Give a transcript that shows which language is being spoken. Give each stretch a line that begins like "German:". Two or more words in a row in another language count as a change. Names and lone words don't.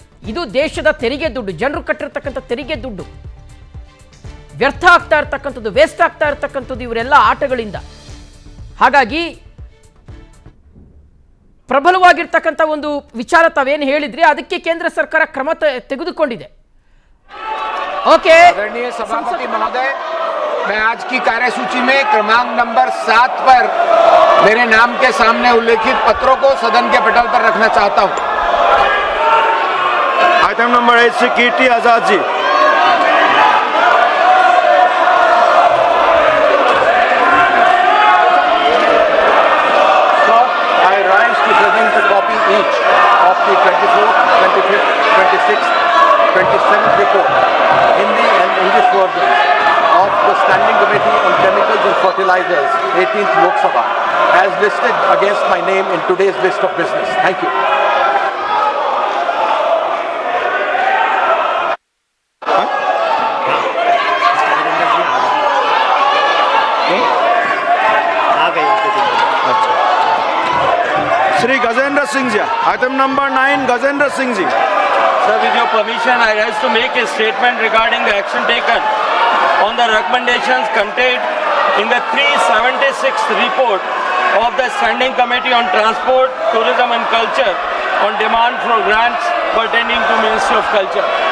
Kannada: ಇದು ದೇಶದ ತೆರಿಗೆ ದುಡ್ಡು, ಜನರು ಕಟ್ಟಿರ್ತಕ್ಕಂಥ ತೆರಿಗೆ ದುಡ್ಡು ವ್ಯರ್ಥ ಆಗ್ತಾ ಇರ್ತಕ್ಕಂಥದ್ದು, ವೇಸ್ಟ್ ಆಗ್ತಾ ಇರ್ತಕ್ಕಂಥದ್ದು ಇವರೆಲ್ಲ ಆಟಗಳಿಂದ. ಹಾಗಾಗಿ ಪ್ರಬಲವಾಗಿರ್ತಕ್ಕಂಥ ಒಂದು ವಿಚಾರ ತಾವೇನು ಹೇಳಿದ್ರಿ ಅದಕ್ಕೆ ಕೇಂದ್ರ ಸರ್ಕಾರ ಕ್ರಮ ತೆಗೆದುಕೊಂಡಿದೆ.
English: OK
Hindi: आदरणीय सभापति महोदय, मैं आज की कार्यसूची में क्रमांक नंबर 7 पर मेरे नाम के सामने उल्लेखित पत्रों को सदन के पटल पर रखना चाहता हूं. आइटम नंबर 8 से कीर्ति आजाद जी.
English: I rise to present a copy each of the 24th, 25th, 26th, 27th report, Hindi and English versions of the Standing Committee on Chemicals and Fertilizers, 18th Lok Sabha, as listed against my name in today's list of business. Thank you.
Hindi: श्री गजेंद्र सिंह जी. आइटम नंबर 9 गजेंद्र सिंह जी.
English: Sir, with your permission, I rise to make a statement regarding the action taken on the recommendations contained in the 376th report of the Standing Committee on Transport, Tourism and Culture on demand for grants pertaining to Ministry of Culture.